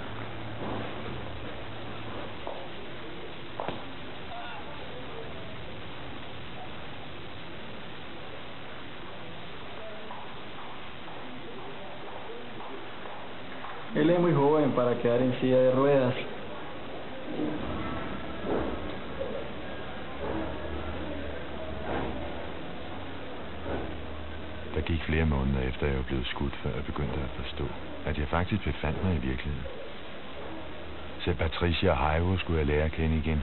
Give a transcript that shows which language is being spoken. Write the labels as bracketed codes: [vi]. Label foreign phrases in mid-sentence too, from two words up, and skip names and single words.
[es] Él es muy joven para quedar en silla de ruedas. [da] Der gik flere måneder efter, jeg var blevet skudt, før jeg begyndte at forstå, at jeg faktisk befandt mig i virkeligheden. Selv Patricia og Haivo skulle jeg lære at kende igen.